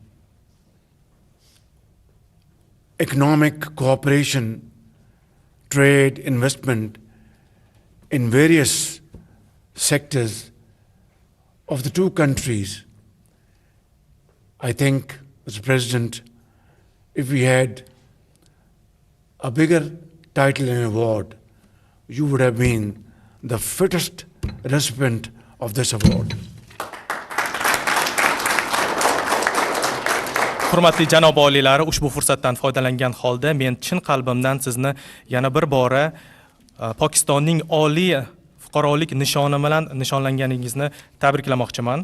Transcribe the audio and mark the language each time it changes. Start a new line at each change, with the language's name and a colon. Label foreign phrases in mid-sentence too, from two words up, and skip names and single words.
English: economic cooperation, trade, investment in various sectors of the two countries. I think, Mr. President, if we had a bigger title and award, you would have been the fittest recipient of this award.
Uzbek: Hurmatli janob oliylari, ushbu fursatdan foydalangan holda men chin qalbimdan sizni yana bir bora Pokistonning oliy fuqarolik nishoni bilan nishonlanganingizni tabriklamoqchiman.